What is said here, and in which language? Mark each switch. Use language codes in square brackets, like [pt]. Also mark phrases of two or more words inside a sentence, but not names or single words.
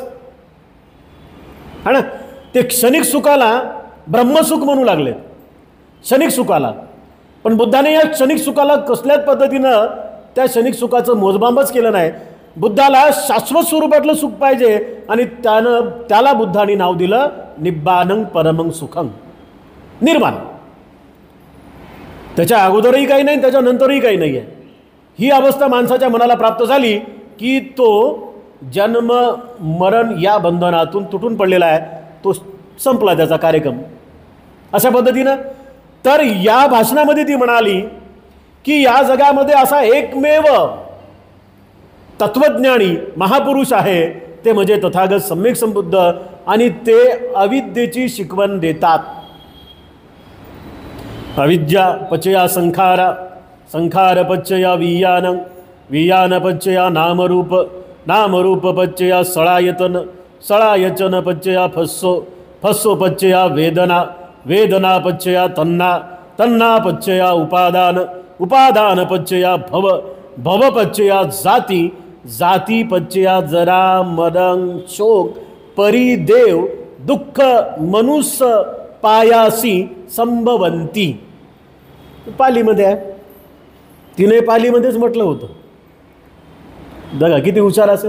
[mr] हा ना, ते क्षणिक सुखाला ब्रह्मसुख म्हणू लागले, क्षणिक सुखाला. पण बुद्धाने या क्षणिक सुखाला कसल्याच पद्धतीनं त्या क्षणिक सुखाचं मोजमापच केलं नाही. बुद्धाला शाश्वत स्वरूपातलं सुख पाहिजे आणि त्याला बुद्धाने नाव दिलं [pi] निब्बानं परमं सुखं, [mr] निर्वाण. त्याच्या अगोदरही काही नाही, त्याच्यानंतरही काही नाही आहे. ही अवस्था माणसाच्या मनाला प्राप्त झाली की तो जन्म मरण या बंधनातून तुटून पडलेला आहे, तो संपला त्याचा कार्यक्रम. अशा पद्धतीनं तर या भाषणामध्ये ती म्हणाली की या जगामध्ये असा एकमेव तत्वज्ञानी महापुरुष आहे, ते म्हणजे तथागत सम्यक संबुद्ध, आणि ते अविद्येची शिकवण देतात. [pi] अविद्या पचया संखारा, संखार पच्चया वियानं, वियान पच्चया नामरूप, नामरूप पच्चया सळायतन, सळायचन पच्चया फस्सो, फस्सो पच्चया वेदना, वेदना पच्चया तन्ना, तन्ना पच्चया उपादान, उपादान पच्चया भव, भव पच्चया जाती, जाती पच्चया जरा मरण शोक परिदेव दुःख मनुष्य पायासी संभवंती. [mr] पालीमध्ये आहे, तिने पालीमध्येच म्हटलं होतं. बघा किती हुशार असेल.